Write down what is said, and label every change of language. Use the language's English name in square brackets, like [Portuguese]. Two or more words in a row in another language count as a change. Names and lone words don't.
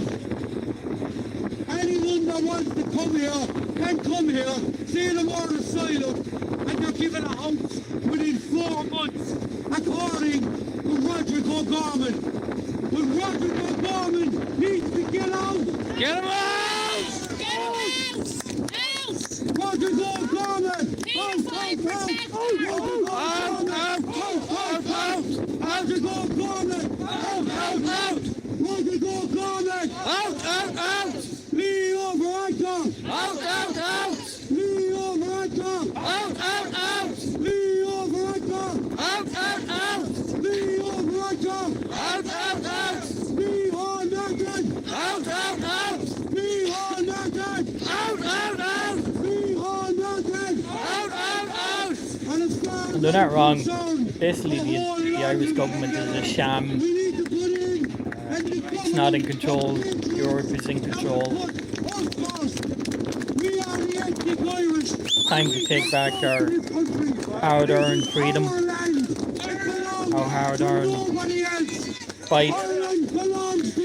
[English] Anyone that wants to come here can come here, say the word asylum, and you're given a house within 4 months, according to Roderick O'Gorman. But Roderick O'Gorman needs to get out! Get him out! Roderick O'Gorman! Out! Roderick O'Gorman! Roderick O'Gorman! Leo Varadkar! Leo Varadkar! Leo Varadkar! Leo Varadkar! Leo Nathan! Leo Nathan! Leo Nathan! And as far as They're not wrong. concerned, Basically, the Irish government is a sham. we need to put in It's not in control. Europe is in control. Time to take back our hard-earned freedom, our hard-earned fight for freedom.